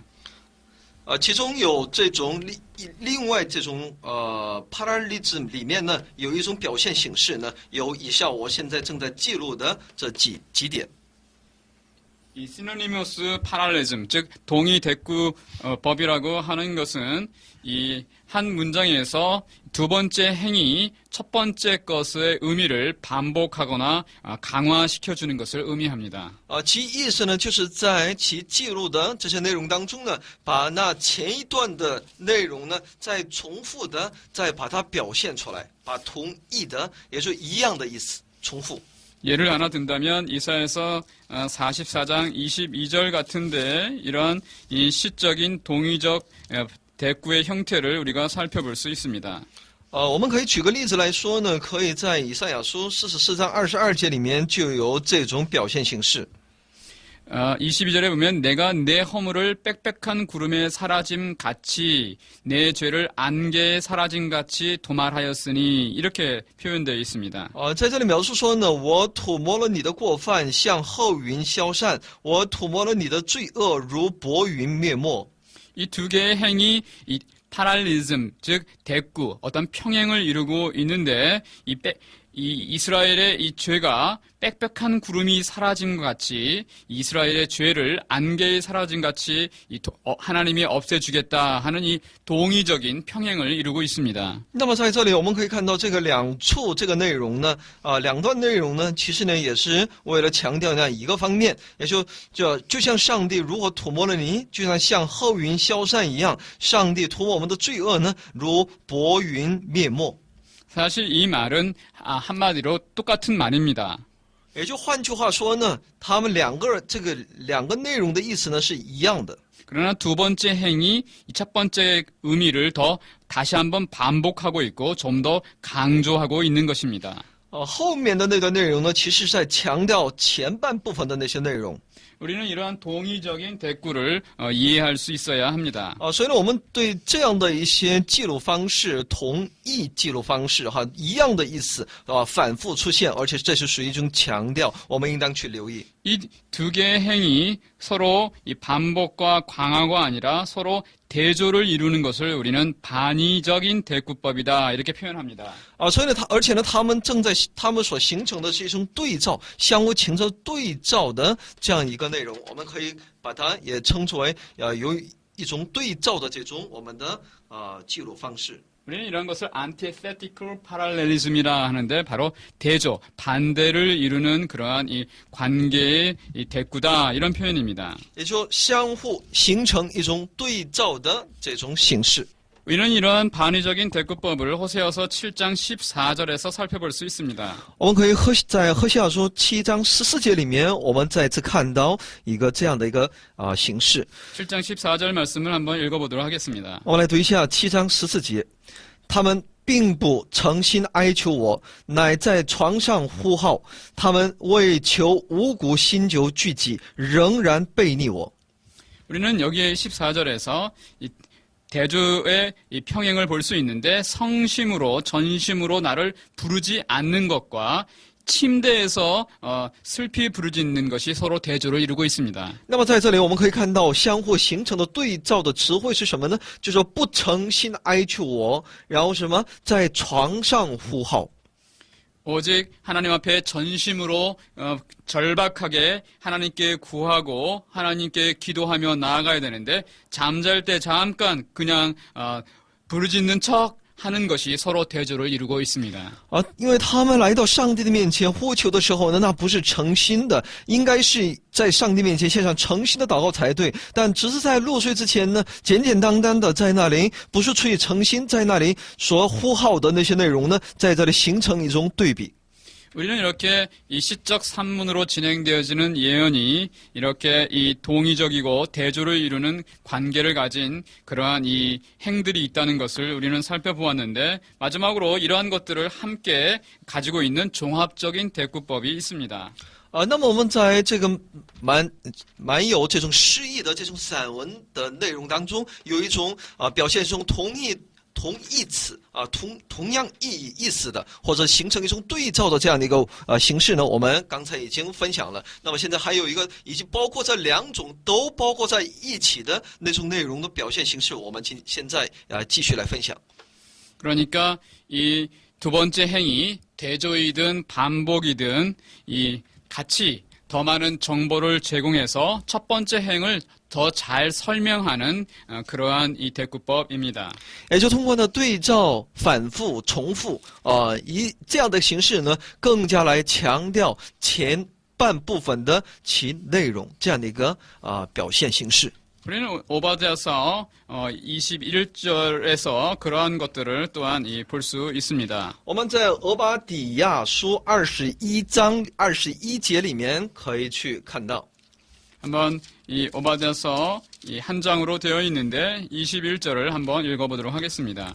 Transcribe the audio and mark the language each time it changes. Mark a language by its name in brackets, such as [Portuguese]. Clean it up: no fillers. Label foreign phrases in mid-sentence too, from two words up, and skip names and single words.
[Chinese] 其中有这种另外这种parallelism 里面呢，有一种表现形式呢，有以下我现在正在记录的这几点。 [Korean] 이 [English] synonymous parallelism, [Korean] 즉 동의 대구법이라고 하는 것은 이 한 문장에서 두 번째 행위, 첫 번째 것의 의미를 반복하거나 강화시켜주는 것을 의미합니다. [Chinese] 其意思呢，就是在其记录的这些内容当中呢，把那前一段的内容呢，再重复的再把它表现出来，把同义的，也就是一样的意思重复。 [Korean] 예를 하나 든다면 이사야서 44장 22절 같은데 이러한 이 시적인 동의적 대구의 형태를 우리가 살펴볼 수 있습니다. [Chinese] 我们可以举个例子来说呢，可以在以赛亚书44章22节里面就有这种表现形式。 [Korean] 22절에 보면 내가 내 허물을 빽빽한 구름에 사라짐 같이 내 죄를 안개에 사라짐 같이 도말하였으니 이렇게 표현되어 있습니다. [Chinese] 在这里描述说呢，我涂抹了你的过犯，像厚云消散；我涂抹了你的罪恶，如薄云灭没。 [Korean] 이 두 개의 행이 이 패럴리즘, 즉 대구, 어떤 평행을 이루고 있는데 이 이스라엘의 이 죄가 빽빽한 구름이 사라진 것 같이 이스라엘의 죄를 안개에 사라진 같이 하나님이 없애주겠다 하는 이 동의적인 평행을 이루고 있습니다. [Chinese] 那么在这里我们可以看到这个两处这个内容呢，两段内容呢，其实呢也是为了强调那样一个方面，也就像上帝如何涂抹了泥，就像后云消散一样，上帝涂抹我们的罪恶呢，如薄云灭没。 [Korean] 사실 이 말은 한마디로 똑같은 말입니다. [Chinese] 也就换句话说呢，他们两个内容的意思呢是一样的。 [Korean] 그러나 두 번째 행이 이 첫 번째 의미를 더 다시 한번 반복하고 있고 좀 더 강조하고 있는 것입니다. [Chinese] 后面的那段内容呢，其实是在强调前半部分的那些内容。 [Korean] 우리는 이러한 동의적인 대꾸를 이해할 수 있어야 합니다. [Chinese] 所以呢，我们对这样的一些记录方式，同义记录方式，一样的意思，反复出现，而且这是属于一种强调，我们应当去留意。 [Korean] 이 두 개의 행이 서로 이 반복과 강화가 아니라 서로 대조를 이루는 것을 우리는 반의적인 대꾸법이다 이렇게 표현합니다. [Chinese] 所以呢，而且呢，他们所形成的是一种对照，相互形成对照的这样一个内容，我们可以把它也称之为有一种对照的这种我们的记录方式。 [Korean] 우리는 이런 것을 [English] antithetical parallelism [Korean] 이라 하는데 바로 대조, 반대를 이루는 그러한 이 관계의 이 대꾸다 이런 표현입니다. [Chinese] 也就相互形成一种对照的这种形式。 [Korean] 우리는 이러한 반의적인 대꾸법을 호세아서 7장 14절에서 살펴볼 수 있습니다. [Chinese] 我们可以在何西阿书7章14节里面，我们再次看到一个这样的一个形式。 [Korean] 7장 14절 말씀을 한번 읽어보도록 하겠습니다. [Chinese] 我们来读一下7章14节，他们并不诚心哀求我，乃在床上呼号，他们为求五谷新酒聚集，仍然背逆我。 [Korean] 우리는 여기에 14절에서 이 대조의 이 평행을 볼 수 있는데 성심으로 전심으로 나를 부르지 않는 것과 침대에서 슬피 부르짖는 것이 서로 대조를 이루고 있습니다. [Chinese] 那么在这里我们可以看到相互形成的对照的词汇是什么呢？就是说不诚心哀求我，然后什么在床上呼号。 [Korean] 오직 하나님 앞에 전심으로 절박하게 하나님께 구하고 하나님께 기도하며 나아가야 되는데 잠잘 때 잠깐 그냥 부르짖는 척 하는 것이 서로 대조를 이루고 있습니다. [Chinese] 因为他们来到上帝的面前呼求的时候呢，那不是诚心的，应该是在上帝面前献上诚心的祷告才对。但只是在入睡之前呢，简简单单的在那里，不是出于诚心，在那里所呼号的那些内容呢，在这里形成一种对比。 [Korean] 우리는 이렇게 이 시적 산문으로 진행되어지는 예언이 이렇게 이 동의적이고 대조를 이루는 관계를 가진 그러한 이 행들이 있다는 것을 우리는 살펴보았는데 마지막으로 이러한 것들을 함께 가지고 있는 종합적인 대꾸법이 있습니다. [Chinese] 那么我们在这个蛮有这种诗意的这种散文的内容当中，有一种表现出同义词同样意思的，或者形成一种对照的这样的一个形式呢，我们刚才已经分享了。那么现在还有一个已经包括这两种都包括在一起的那种内容的表现形式，我们现在继续来分享。 [Korean] 그러니까 이 두 번째 행위 대조이든 반복이든 이 같이 더 많은 정보를 제공해서 첫 번째 행을 더 잘 설명하는 그러한 이 대꾸법입니다. [Chinese] 也就通过呢对照、反复、重复，这样的形式呢，更加来强调前半部分的其内容这样的一个表现形式。 [Korean] 우리는 오바댜서 21절에서 그러한 것들을 또한 볼 수 있습니다. [Chinese] 我们在俄巴底亚书21章21节里面可以去看到。 [Korean] 한번 이 오바댜서 이 한 장으로 되어 있는데 21절을 한번 읽어보도록 하겠습니다.